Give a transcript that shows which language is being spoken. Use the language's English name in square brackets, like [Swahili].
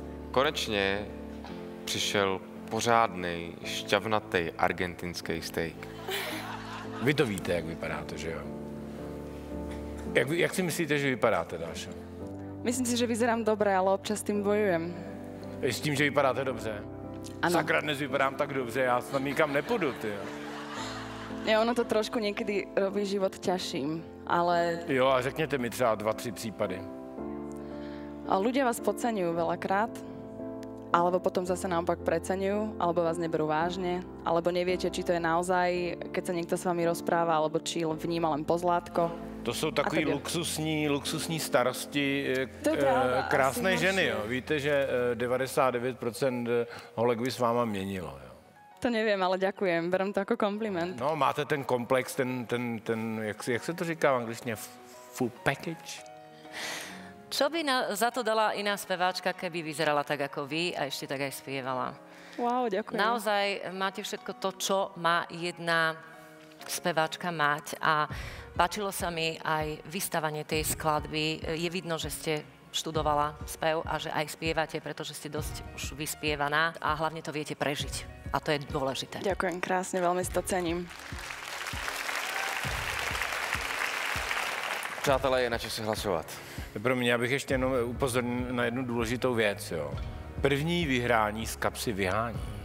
[Czech] Konečně přišel pořádnej, šťavnatý argentinský steak. Vy to víte, jak vypadáte, že jo? Jak si myslíte, že vypadáte, Dášo? [Slovak] Myslím si, že vyzerám dobre, ale občas s tým bojujem. [Czech] S tím, že vypadáte dobře? Ano. Sakra, dnes vypadám tak dobře, já tam nikam nepůjdu, ty. [Slovak] Ja, ono to trošku niekedy robí život ťažším, ale [Czech] Jo, a řekněte mi třeba 2-3 případy. [Slovak] ľudia vás podceňujú veľakrát, alebo potom zase naopak preceňujú, alebo vás neberú vážne, alebo neviete, či to je naozaj, keď sa niekto s vami rozpráva, alebo či vníma len pozlátko. [Czech] To jsou takový tak luxusní starosti To je pravda, krásné asi ženy, naši, jo. Víte, že 99% holek by s váma měnilo, jo. [Slovak] To neviem, ale ďakujem, berem to ako kompliment. [Czech] No, máte ten komplex, jak se to říká v angličtině, [English] full package? [Slovak] Čo by za to dala iná speváčka, keby vyzerala tak ako vy a ešte tak aj spievala? Wow, ďakujem. Naozaj máte všetko to, čo má jedna speváčka mať a páčilo sa mi aj vystavanie tej skladby. Je vidno, že ste študovala spev a že aj spievate, pretože ste dosť už vyspievaná a hlavne to viete prežiť. A to je dôležité. Ďakujem krásne, veľmi si to cením. [Czech] Přátelé, je na čase hlasovat. Pro mě, abych ještě jenom upozornil na jednu důležitou věc, jo. První vyhrání z kapsy vyhání.